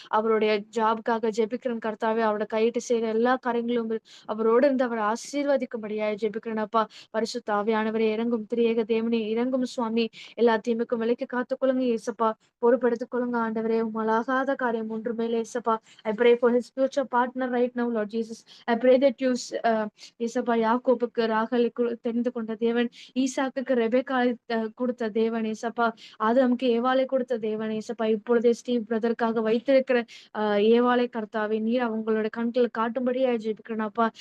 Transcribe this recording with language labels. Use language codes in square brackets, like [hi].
[ta] அவருடைய ஜாப்க்காக ஜெபிக்கிறேன் கர்த்தாவே. அவரோட கையிட்டு செய்யற எல்லா காரியங்களும் அவரோடு இருந்து அவரை ஆசீர்வதிக்கும்படியாய் ஜெபிக்கிறேனப்பா. பரிசுத்த ஆவியானவரே இறங்கும் திரியேக தேவனே இறங்கும் சுவாமி. எல்லா தீமைக்கும் விலைக்கு காத்துக்கொள்ளுங்க ஏசப்பா. பொறுப்பெடுத்துக் கொள்ளுங்க ஆண்டவரே. உம்மாலாகாத காரியம் ஒன்றுமே இல்லை ஏசப்பா. [en] I pray for his future partner right now, Lord Jesus. I pray that you [ta] ஏசப்பா யாக்கோபுக்கு ராகலை தெரிந்து கொண்ட தேவன், ஈசாக்குக்கு ரெபெக்காளை கொடுத்த தேவன் ஏசப்பா, ஆதாமுக்கு ஏவாளை கொடுத்த தேவன் ஏசப்பா. இப்பொழுதே ஸ்டீவ் பிரதருக்காக வைத்திருக்கிற ஏவாளை கர்த்தாவே நீர் அவங்களோட கண்களை காட்டும்படியாய் ஜெபிக்கிறேன் அப்பா.